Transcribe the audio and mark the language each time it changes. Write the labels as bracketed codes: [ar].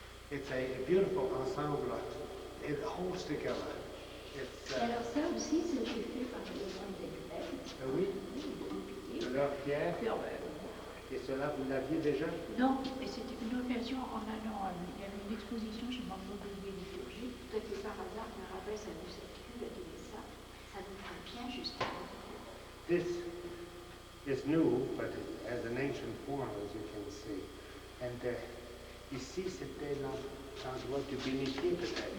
[en] It's a beautiful ensemble. It holds together. [fr] Alors ça aussi, c'était fait par les hommes des Grecs. Oui, de leur pierre. Et cela, vous l'aviez déjà? Non, mais c'était une occasion en allant. Il y avait une exposition chez Montpellier liturgique. Tout à fait par hasard, un rabbin a vu cette cube, a dit ça nous fera bien justement. [en] This is new, but it has an ancient form, as you can see. [fr] And ici, c'était l'endroit du bénitier, peut-être.